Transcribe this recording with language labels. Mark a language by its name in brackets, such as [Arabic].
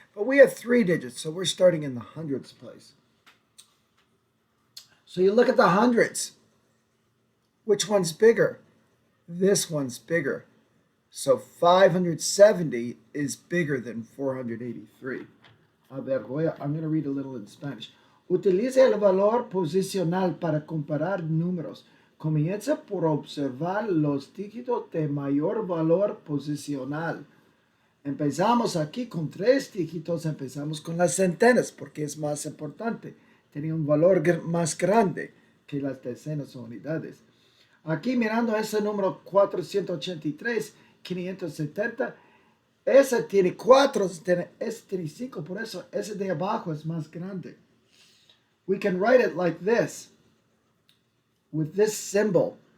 [English] But we have 3 digits, so we're starting in the hundreds place. So you look at the hundreds. Which one's bigger? This one's bigger. So 570 is bigger than 483. I'm going to read a little in Spanish. [Spanish] Utilice el valor posicional para comparar números. Comienza por observar los dígitos de mayor valor posicional. Empezamos aquí con 3 dígitos, empezamos con las centenas porque es más importante. Tiene un valor más grande que las decenas o unidades. Aquí mirando ese número 483, 570, ese tiene 4, ese tiene 5, por eso ese de abajo es más grande. [English] We can write it like this, with this symbol.